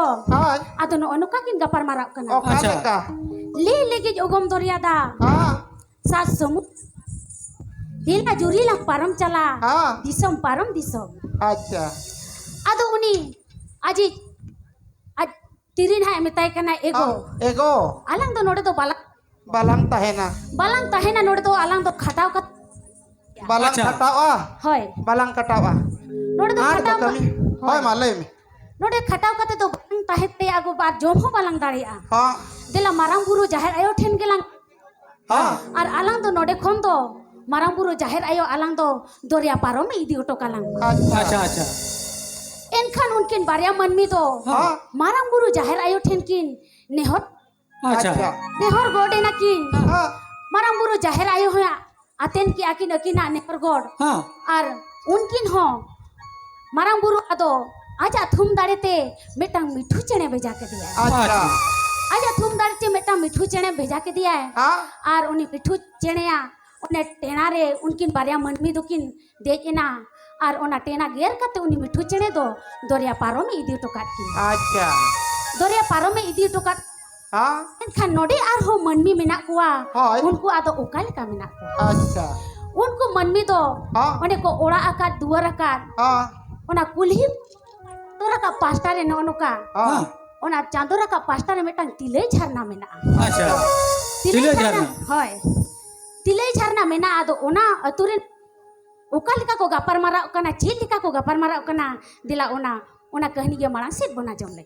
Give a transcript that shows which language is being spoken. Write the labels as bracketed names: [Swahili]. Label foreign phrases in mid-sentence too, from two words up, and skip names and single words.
[Santali] ha आदो नो अनुका किन गपार माराव कना oka Acha। leka ले लेके ओगम दरिया दा ha [Hindi] सात समुद्र [Santali] dela juri lah param cala हाँ disom param disom अच्छा ado uni aji tirin hai metai kana ego एगो alang do node do बालम तहेना balang tahena node do alang do khataw kat बालम अच्छा। कटावा hoy बालम कटावा node do आर khataw कमी होय माले में node khataw kate do balang tahete ago bar jom ho balang daria हाँ dela marang buru jahir ayo then gelang हाँ ar alang do node khon do marang buru jahir ayo alang do doria parom idi oto kalang अच्छा अच्छा अच्छा enkhan unkin barya manmi do हाँ marang buru jahir ayo then kin nehor अच्छा nehor gode na kin हाँ marang buru jahir ayo hoya aten ki akin akina nehor god हाँ ar unkin ho marang buru ado aja thum darete metang mithu chene beja ke diya अच्छा aja thum darete metang mithu chene beja ke diya हाँ ar uni mithu chene ya one tena re unkin barya manmi dokin dejena ar ona tena ger kate uni mithu chene do doria parome idi tokat kin अच्छा doria parome idi tokat हाँ enkhan node ar ho manmi menak kuwa Hoy. unku ado okal ka menak kuwa अच्छा unku manmi do हाँ one ko ora akat duar akat हाँ ona kulhi tora ka pasta re no ka हाँ ona chandora ka pasta re metang tilei jharna mena अच्छा tilei jharna hoy tilei jharna mena ado ona aturen okalika ko gapar mara kana chilika ko gapar mara kana dila ona kahni ge marang sit bona jom lagi